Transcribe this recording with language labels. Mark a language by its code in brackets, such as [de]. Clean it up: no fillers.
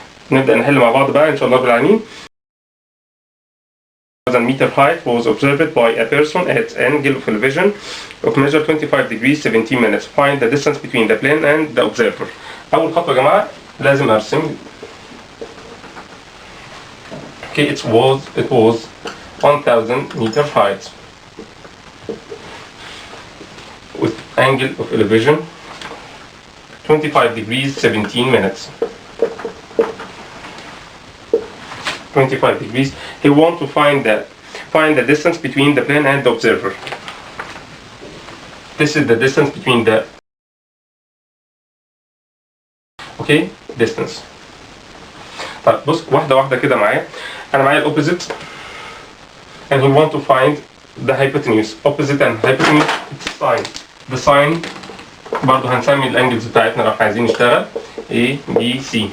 [ar] نبدأ نحل مع بعض بقى إن شاء الله رب العالمين. [en] 1000 meter height was observed by a person at angle of elevation of measure 25 degrees 17 minutes. Find the distance between the plane and the observer. [ar] أول خطوة يا جماعة لازم أرسم. [en] Okay, it was 1000 meter height with angle of elevation 25 degrees 17 minutes. 25 degrees. He want to find the distance between the plane and the observer. This is the distance between the, okay, distance. [ar] طيب بص واحدة واحدة كده معايا. أنا معايا [en] الopposite and he want to find the hypotenuse. Opposite and hypotenuse it's sine. [ar] The sine برضه هنسمي الانجلز بتاعتنا لو احنا عايزين نشتغل A B C.